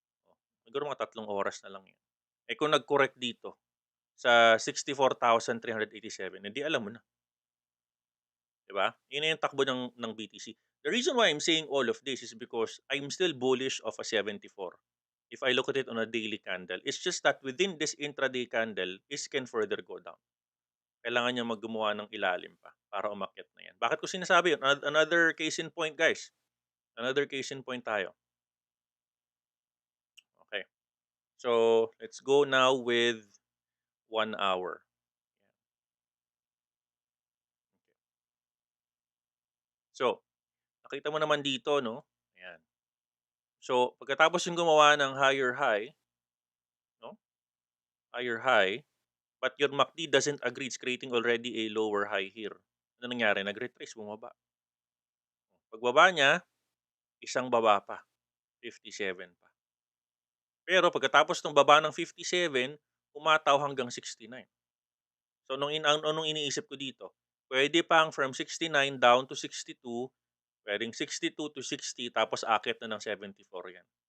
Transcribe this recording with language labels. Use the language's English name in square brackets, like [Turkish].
[Filipino] Oh, siguro mga 3 oras na lang yan. Eh, kung nag-correct dito sa 64,387, eh, di alam mo na, 'di ba? Yun na yung takbo ng BTC. [English] The reason why I'm saying all of this is because I'm still bullish of a 74. If I look at it on a daily candle, it's just that within this intraday candle, this can further go down. [Filipino] Kailangan niya gumawa ng ilalim pa para umakyat na yan. Bakit ko sinasabi yun? [English] Another case in point, guys. Another case in point tayo. Okay. So, let's go now with 1 hour. [Filipino] So, nakita mo naman dito, no? Ayan. So, pagkatapos yung gumawa ng higher high, no? [English] Higher high, but your MACD doesn't agree. It's creating already a lower high here. [Filipino] Ano nangyari? Nag-retrace, bumaba. Pagbaba niya, isang baba pa, 57 pa. Pero pagkatapos ng baba ng 57, umataw hanggang 69. So anong iniisip ko dito, puwede pang from 69 down to 62, puwedeng 62 to 60 tapos akyat na ng 74 'yan.